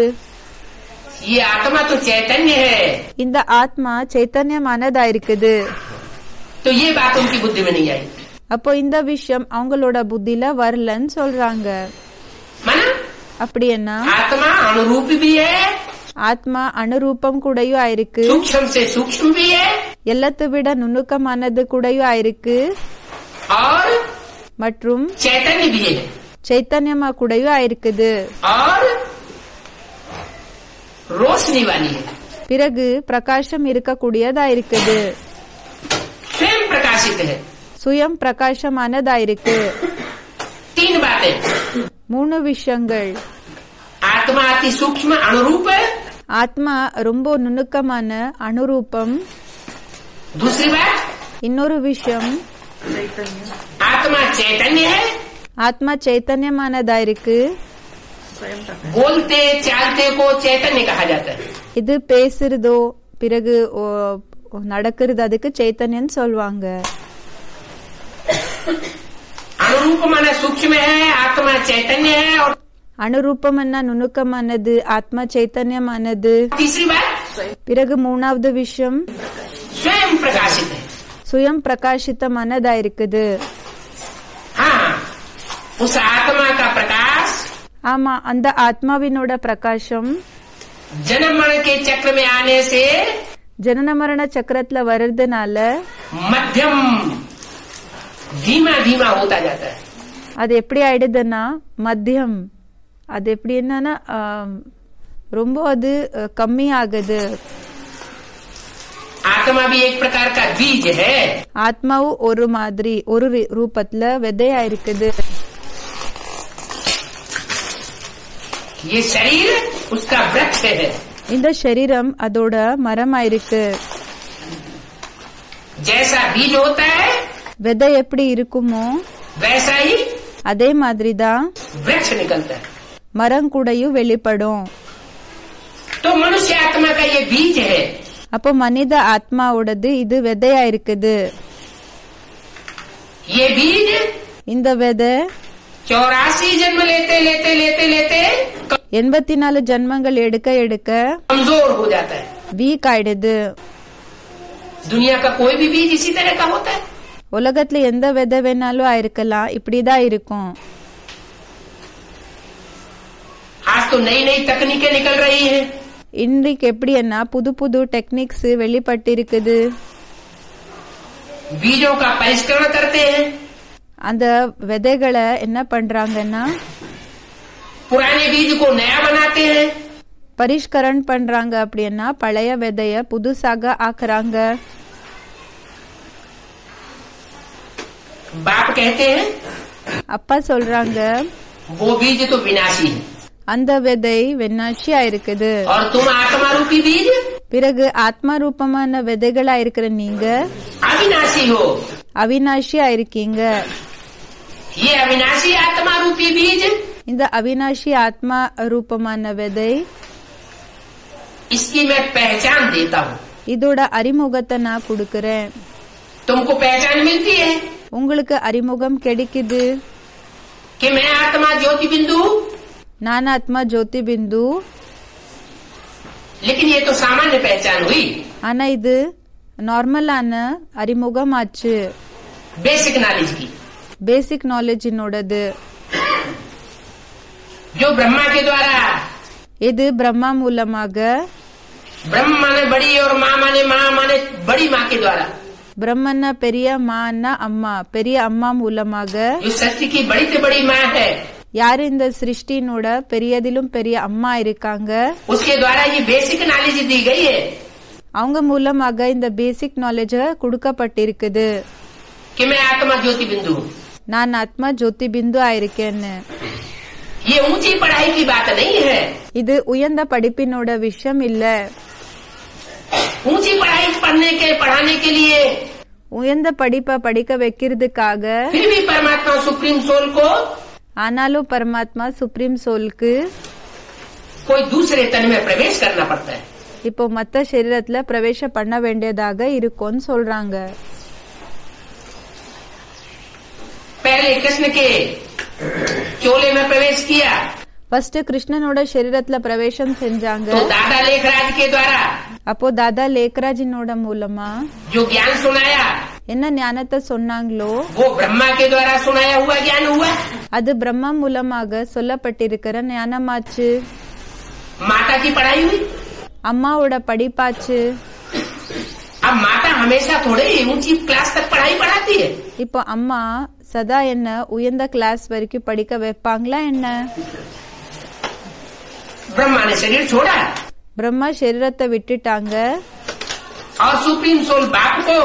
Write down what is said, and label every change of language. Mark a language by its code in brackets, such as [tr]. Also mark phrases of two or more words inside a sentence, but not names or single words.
[hi] ये आत्मा तो चैतन्य है। [ta] இந்த ஆத்மா சைத்தன்யமானதா இருக்குது. [hi] तो ये बात उनकी बुद्धि में नहीं आई। [ta] அப்போ இந்த விஷயம் அவங்களோட புத்தில வரலன்னு சொல்றாங்க. [hi] माना [ta] அப்படி என்ன, [hi] आत्मा अनुरूप भी है, [ta] ஆத்மா அணுரூபம் கூடயும் ஆயிருக்கு, [hi] सूक्ष्म से सूक्ष्म भी है, [ta] எல்லாத்தை விட நுணுக்கமானது கூடயும் ஆயிருக்கு, [hi] और [ta] மற்றும் [hi] चैतन्य भी है, [ta] சைத்தன்யமா கூடயும் ஆயிருக்குது. [hi] और रोशनी वाली है, [ta] பிறகு பிரகாசம் இருக்கக்கூடியதா இருக்குது, [hi] स्वयं प्रकाशित है। [ta] சுயம் பிரகாசமானதா இருக்கு. [hi] 3 बातें। [ta] 3 விஷயங்கள். [hi] आत्मा अति सूक्ष्म अनुरूप है। [ta] ஆத்மா ரொம்ப நுணுக்கமான அணுரூபம். [hi] दूसरी बात, [ta] இன்னொரு விஷயம், [hi] आत्मा चैतन्य है। [ta] ஆத்மா சைத்தன்யமானதா இருக்கு. [hi] बोलते चालते को चैतन्य कहा जाता है। [ta] இது பேசுறதோ பிறகு நடக்கிறது அதுக்கு சைத்தன்யம் சொல்வாங்க. [hi] अनुरूप माना सूक्ष्म है, आत्मा चैतन्य है। और [ta] அணுரூபம்னா நுணுக்கமானது, ஆத்மா சைத்தன்யமானது. [hi] तीसरी बात, [ta] பிறகு 3வது விஷயம், [hi] स्वयं प्रकाशित है। [ta] சுயம் பிரகாசித்தமானதா இருக்குது. [hi] हाँ, उस आत्मा का प्रकाश [ta] ஆமா, அந்த ஆத்மாவினோட பிரகாசம் [hi] जन्म मरण के चक्र में आने से [ta] ஜனன மரண சக்கரத்துல வர்றதுனால [hi] मध्यम धीमा धीमा होता जाता है। [ta] அது எப்படி ஆயிடுதுன்னா மத்தியம், அது எப்படி என்னன்னா ரொம்ப அது கம்மி ஆகுது. [hi] आत्मा भी एक प्रकार का बीज है। [ta] ஆத்மாவும் ஒரு மாதிரி ஒரு ரூபத்துல விதையா இருக்குது. [hi] ये शरीर उसका वृक्ष है। [ta] இந்த சரீரம் அதோட மரமா இருக்கு. [hi] जैसा बीज होता है [ta] விதை எப்படி இருக்குமோ [hi] वैसा ही [ta] அதே மாதிரிதான் [hi] वृक्ष निकलता है। [ta] மரம் கூடயும் வெளிப்படும். [hi] तो मनुष्य आत्मा का ये बीज है। [ta] அப்போ மனித ஆத்மாவோடது இது விதையா இருக்குது. [hi] ये बीज [ta] இந்த விதை [hi] 84 जन्म लेते लेते लेते लेते [ta] 84 ஜன்மங்கள் எடுக்க எடுக்க [hi] कमजोर हो जाता है। [ta] வீக் ஆயிடுது. [hi] दुनिया का कोई भी बीज इसी तरह का होता है। [ta] உலகத்துல எந்த விதை வேணாலும் ஆயிருக்கலாம், இப்படிதான் இருக்கும். [hi] आज तो नई नई तकनीकें निकल रही हैं। [ta] இன்றைக்கு எப்படின்னா புது புது டெக்னிக்ஸ் வெளிப்பட்டிருக்குது. [hi] बीजों का परिष्करण करते हैं। [ta] அந்த விதைகளை என்ன பண்றாங்கன்னா [hi] पुराने बीज को नया बनाते हैं। [ta] பரிஷ்கரண் பண்றாங்க. அப்படின்னா பழைய விதைய புதுசாக ஆக்குறாங்க. [hi] बाप कहते हैं [ta] அப்பா சொல்றாங்க [hi] वो बीज तो विनाशी है। [ta] அந்த விதை வெண்ணாட்சியா இருக்குது. [hi] और तुम आत्मा रूपी बीज [ta] பிறகு ஆத்மா ரூபமான விதைகளா இருக்கிற நீங்க [hi] अविनाशी हो. [ta] அவினாஷியா இருக்கீங்க. [hi] ये अविनाशी आत्मा रूपी बीज, [ta] இந்த அவினாஷி ஆத்மா ரூபமான விதை, [hi] इसकी मैं पहचान देता हूँ. [ta] இதோட அறிமுகத்தை நான் கொடுக்கறேன். [hi] तुमको पहचान मिलती है [ta] உங்களுக்கு அறிமுகம் கிடைக்குது. [hi] कि मैं आत्मा ज्योति बिंदु, [ta] நான் ஆத்மா ஜோதி பிந்து. [hi] लेकिन ये तो सामान्य पहचान हुई, [ta] ஆனா இது நார்மலான அறிமுகம் ஆச்சு, [en] basic knowledge [hi] की, [en] basic knowledgeினோடது. [hi] जो ब्रह्मा के द्वारा, [ta] இது பிரம்மா மூலமாக, [hi] ब्रह्म माने बड़ी और माँ माने बड़ी माँ के द्वारा, [ta] பிரம்மன்னா பெரிய, மான்னா அம்மா, பெரிய அம்மா மூலமாக, [hi] जो सृष्टि की बड़ी से बड़ी माँ है, [ta] யாரு இந்த சிருஷ்டினோட பெரியதிலும் பெரிய அம்மா இருக்காங்க, [hi] उसके द्वारा ये [en] basic knowledge [hi] दी गई है [ta] அவங்க மூலமாக இந்த [en] basic knowledge [ta] கொடுக்கப்பட்டிருக்குது. [hi] कि मैं आत्मा ज्योति बिंदु हूँ. [ta] நான் ஆத்மா ஜோதி பிந்து ஆயிருக்கேன்னு. [hi] ये ऊंची पढ़ाई की बात नहीं है. [ta] இது உயர்ந்த படிப்பினோட விஷயம் இல்ல. [hi] ऊंची पढ़ाई पढ़ाने के लिए [ta] உயர்ந்த படிப்பை படிக்க வைக்கிறதுக்காக, [hi] फिर भी परमात्मा [en] supreme soul [hi] को [ta] ஆனாலும் பரமாத்மா [en] supreme soulக்கு [hi] कोई दूसरे तन में प्रवेश करना पड़ता है. [ta] இப்போ மத்த சரீரத்துல பிரவேசம் பண்ண வேண்டியதாக இருக்கும்னு சொல்றாங்க. [hi] पहले कृष्ण के चोले में प्रवेश किया [ta] ஃபர்ஸ்ட் கிருஷ்ணனோட சரீரத்துல பிரவேசம் செஞ்சாங்க. [hi] तो दादा लेखराज के द्वारा [ta] அப்போ தாதா லேக்கராஜினோட மூலமா [hi] जो ज्ञान सुनाया [ta] என்ன ஞானத்தை சொன்னாங்களோ [hi] वो ब्रह्मा के द्वारा सुनाया हुआ ज्ञान हुआ. [ta] அது பிரம்மா மூலமாக சொல்லப்பட்டிருக்கிற ஞானமாச்சு. [hi] माता की पढ़ाई हुई. [ta] அம்மாவோட படிப்பாச்சு. [hi] अब माता हमेशा थोड़े ही ऊंची क्लास तक पढ़ाई पढ़ाती है. [ta] இப்போ அம்மா சதா என்ன உயர்ந்த கிளாஸ் வரைக்கும் படிக்க வைப்பாங்களா என்ன? [hi] ब्रह्मा ने शरीर छोड़ा [ta] பிரம்மா சரீரத்தை விட்டுட்டாங்க. [hi] और [en] supreme soul [hi] बाप को